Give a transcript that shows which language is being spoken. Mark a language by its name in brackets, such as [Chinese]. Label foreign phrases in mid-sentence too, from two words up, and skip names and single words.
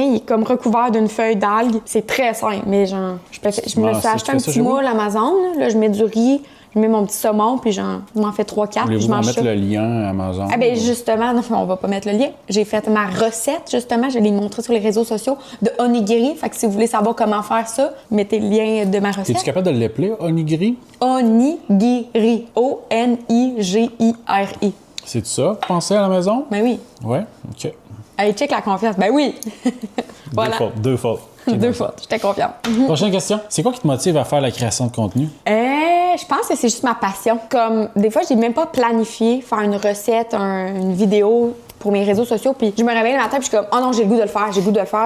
[French] Il est comme recouvert d'une feuille d'algue. C'est très simple, mais genre... Je me suis acheté un petit moule Amazon, là. Je mets du riz, je Je mets mon petit saumon, puis je m'en fais 3-4, puis je Voulez-vous en mange mettre ça. le lien à Amazon? Ah ben justement, non, on va pas mettre le lien. J'ai fait ma recette, justement, je l'ai montrée sur les réseaux sociaux de onigiri. Fait que si vous voulez savoir comment faire ça, mettez le lien de ma recette. Es-tu capable de l'épeler, onigiri? Onigiri. O-N-I-G-I-R-I. C'est ça, pensez à la maison? Ben oui. Ouais, OK. Allez, check la confiance. Ben oui. Voilà. Deux fautes. Deux fois. J'étais confiante. Prochaine question. C'est quoi qui te motive à faire la création de contenu? Je pense que c'est juste ma passion. Comme des fois, j'ai même pas planifié faire une recette, une vidéo pour mes réseaux sociaux, puis je me réveille le matin, puis je suis comme, oh non, j'ai le goût de le faire, j'ai le goût de le faire.